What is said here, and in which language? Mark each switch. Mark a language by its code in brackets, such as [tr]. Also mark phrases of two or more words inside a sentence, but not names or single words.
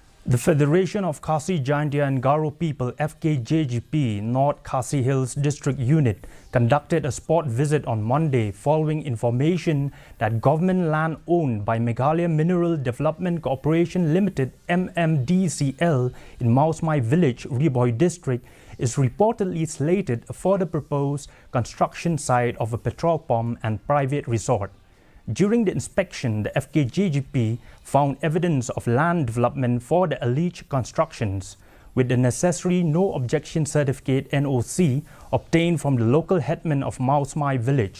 [en] The Federation of Khasi Jaintia and Garo People Fkjgp North Khasi Hills District Unit conducted a spot visit on Monday following information that government land owned by Meghalaya Mineral Development Corporation Limited MMDCL in Mawsmai village, Riboy district is reportedly slated for the proposed construction site of a petrol pump and private resort. During the inspection, the Fkjgp found evidence of land development for the alleged constructions, with the necessary no objection certificate NOC obtained from the local headman of Mawsmai village.